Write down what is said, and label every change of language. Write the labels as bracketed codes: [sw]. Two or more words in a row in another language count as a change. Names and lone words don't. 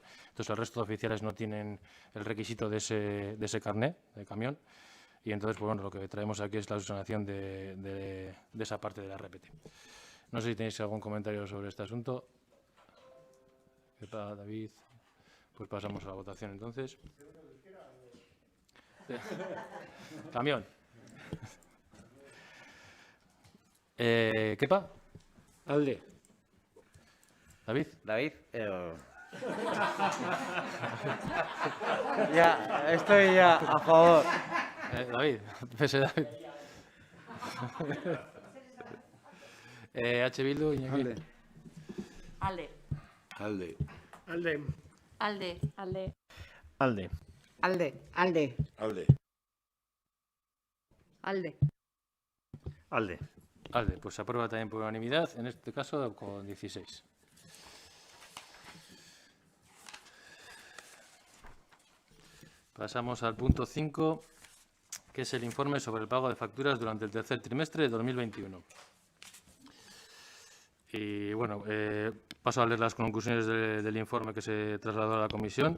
[es] Entonces el resto de oficiales no tienen el requisito de ese carné de camión y entonces pues bueno, lo que traemos aquí es la subsanación de esa parte de la RPT. No sé si tenéis algún comentario sobre este asunto. ¿Qué tal, David? Pues pasamos a la votación entonces. Camión. ¿Kepa? Alde. ¿David? David, ya, estoy ya a favor. David, PSE David. H. Bildu, Iñaki. Alde. Alde. Alde. Alde. Alde. Alde. Alde. Alde. Alde. Alde. Alde. Alde, pues se aprueba también por unanimidad, en este caso con 16. Pasamos al punto 5, que es el informe sobre el pago de facturas durante el tercer trimestre de 2021. Y bueno, paso a leer las conclusiones del informe que se trasladó a la comisión.